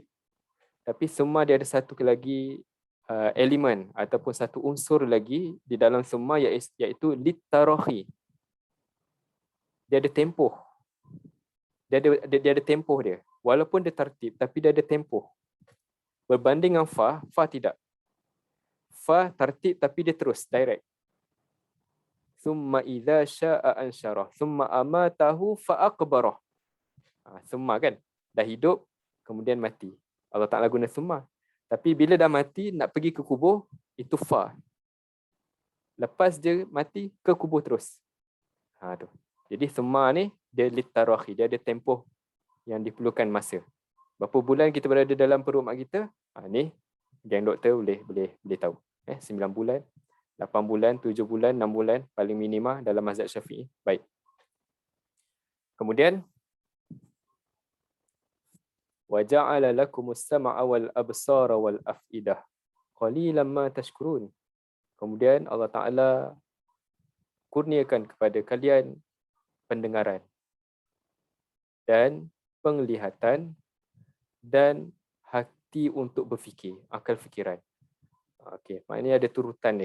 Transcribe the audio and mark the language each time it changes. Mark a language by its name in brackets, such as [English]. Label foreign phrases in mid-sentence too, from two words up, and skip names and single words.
[Malay] Tapi summa dia ada satu lagi elemen ataupun satu unsur lagi di dalam summa iaitu litarahi. Dia ada tempoh. Dia ada tempoh dia. Walaupun dia tartib tapi dia ada tempoh. Berbanding dengan fa tidak. Fa tartib tapi dia terus direct. [Arabic] ثم إذا شاء أنشره، ثم أماته فأقبره. [Malay] Summa kan dah hidup kemudian mati. Allah Taala guna summa. Tapi bila dah mati nak pergi ke kubur itu fa. Lepas dia mati ke kubur terus. Tu. Jadi summa ni dia litarahi, dia ada tempoh yang diperlukan masa. Berapa bulan kita berada dalam perut mak kita? Ni geng doktor boleh tahu. 9 bulan, 8 bulan, 7 bulan, 6 bulan paling minima dalam mazhab Syafi'i. Baik. Kemudian [Arabic] وجعل لكم السمع والأبصار والأفئدة قليلا ما تشكرون. [Malay] Kemudian Allah Taala kurniakan kepada kalian pendengaran dan penglihatan dan hati untuk berfikir, akal fikiran. Okey, maknanya ada turutan dia.